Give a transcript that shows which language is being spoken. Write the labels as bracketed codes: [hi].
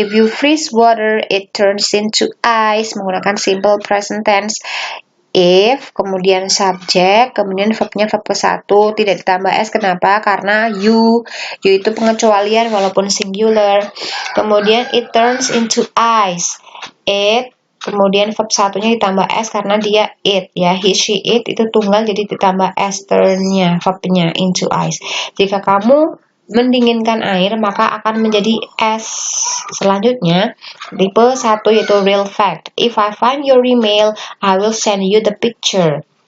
[en] If you freeze water, it turns into ice. [id] Menggunakan simple present tense. If, kemudian subject, kemudian verbnya verb ke-1, tidak ditambah s. Kenapa? Karena you itu pengecualian walaupun singular. Kemudian [en] it turns into ice. [id] It, kemudian verb satunya ditambah s karena dia it ya. He, she, it itu tunggal jadi ditambah s turn-nya, verbnya into ice. Jika kamu mendinginkan air maka akan menjadi es. Selanjutnya tipe 1 yaitu real fact. [en] If I find your email, I will send you the picture.